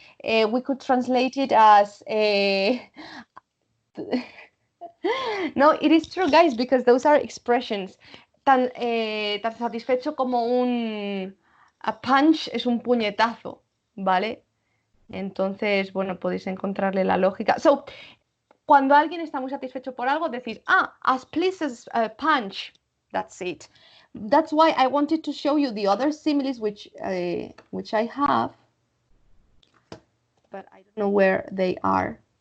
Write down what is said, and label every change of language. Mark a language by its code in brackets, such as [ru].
[en] We could translate it as no, it is true, guys, because those are expressions. [es] Tan satisfecho como [en] a punch [es] es un puñetazo, ¿vale? Entonces, bueno, podéis encontrarle la lógica. So, cuando alguien está muy satisfecho por algo, decís, [en] as pleased as a punch. That's it. That's why I wanted to show you the other similes which I have, but I don't know where they are.